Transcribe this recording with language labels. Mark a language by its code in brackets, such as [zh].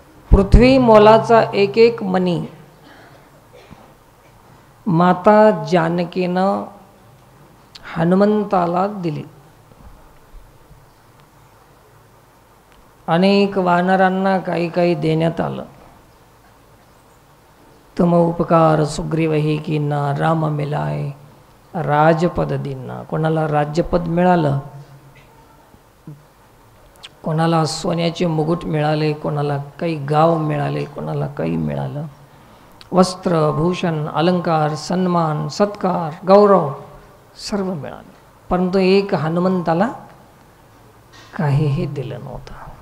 [mr] पृथ्वी मोलाचा एक एक मणी माता जानकीनं हनुमंताला दिली. अनेक वानरांना काही काही देण्यात आलं. [awa] तुम उपकार सुग्रीवही कीना राम मिलाय राजपद दिना. [mr] कोणाला राज्यपद मिळालं, कोणाला सोन्याचे मुकुट मिळाले, कोणाला काही गाव मिळाले, कोणाला काही मिळालं. वस्त्र भूषण अलंकार सन्मान सत्कार गौरव सर्व मिळालं, परंतु एक हनुमंताला काहीही दिलं नव्हतं.